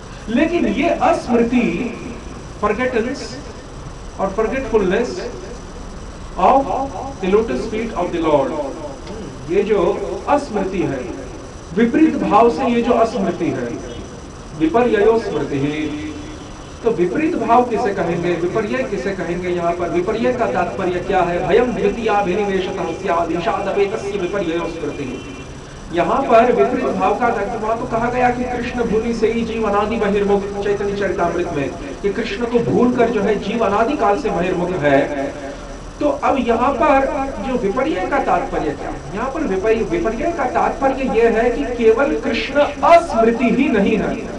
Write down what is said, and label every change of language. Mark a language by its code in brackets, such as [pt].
[hi] लेकिन ये अस्मृति, फॉरगेटनेस और [en] forgetfulness of the lotus feet of the lord, [hi] ये जो अस्मृति है, विपरीत भाव से ये जो अस्मृति है, [sa] विपर्ययो स्मृति ही। [hi] तो विपरीत भाव किसे कहेंगे, विपर्य किसे कहेंगे? यहाँ पर विपर्य का तात्पर्य क्या है? [sa] भयम द्वितीयाभिनिवेशतः स्यात् ईशादपेतस्य विपर्ययो स्मृति। [hi] यहाँ पर विपरीत भाव का वहां तो कहा गया कि [bn] कृष्ण भूलि से ही जीव अनादि बहिर्मुख, [hi] चैतन्य चरितामृत में, कि कृष्ण को भूल कर जो है जीव अनादि काल से बहिर्मुख है। तो अब यहाँ पर जो विपर्य का तात्पर्य क्या है? यहाँ पर विपर्य का तात्पर्य यह है कि केवल कृष्ण अस्मृति ही नहीं है।